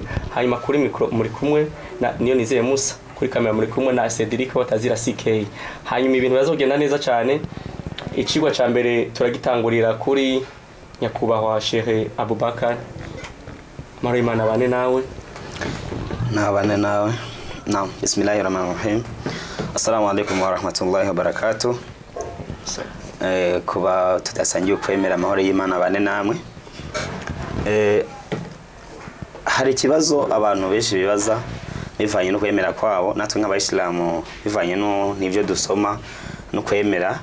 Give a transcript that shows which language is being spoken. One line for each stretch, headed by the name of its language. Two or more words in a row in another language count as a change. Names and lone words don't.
Rundi: Hanyuma kuri micro muri kumwe na niyo nizeye Musa, kuri kamera muri kumwe na Cedric Watazira CK. Hanyuma ibintu bazogenda neza cyane. Ikigwa ca mbere turagitangurira kuri nyakubahwa Sheikh Abubakar. Amahoro y'Imana bane nawe. Nabane nawe.
Arabic: نعم، بسم الله الرحمن الرحيم. السلام عليكم ورحمة الله وبركاته.
Rundi: Kuba tudasangiye kwemera amahoro y'Imana bane namwe. Hari ikibazo abantu benshi bibaza bivanye no kwemera kwabo, natwe nk'abayisilamu bivanye no nivyo dusoma no kwemera.